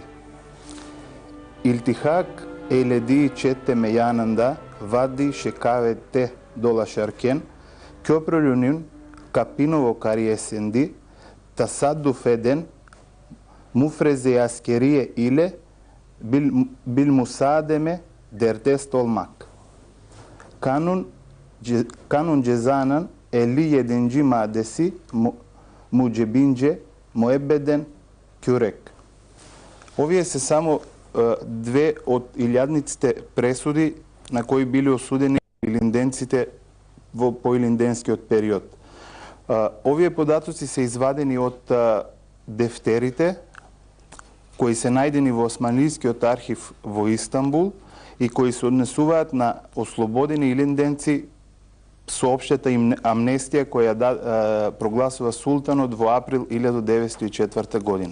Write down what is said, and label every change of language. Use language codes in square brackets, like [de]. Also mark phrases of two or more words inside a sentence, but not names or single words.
[tr] İltihak eylediği çetteme yanında vadi şekavette dolaşırken köprülünün Kapinovo kariyesinde tasadduf eden müfreze askeriye ile bilmusademe derdest olmak. Kanun cezanın 57. maddesi muđebinđe moebeden kjurek. [mk] Овие се само две од илјадниците пресуди на кои били осудени илинденците во поилинденскиот период. Овие податоци се извадени од дефтерите кои се најдени во Османлискиот архив во Истанбул и кои се однесуваат на ослободени илинденци со општата амнестија која прогласува султанот во април 1904 година.